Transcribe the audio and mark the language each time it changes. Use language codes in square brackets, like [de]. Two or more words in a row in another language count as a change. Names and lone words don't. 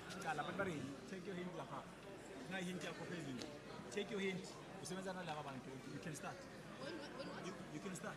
[en] Take your hint [zu] lapha. Na hint yakho phezulu. [en] Take your hint. [zu] Usebenza nalaba bantu. [en] You can start. You can start.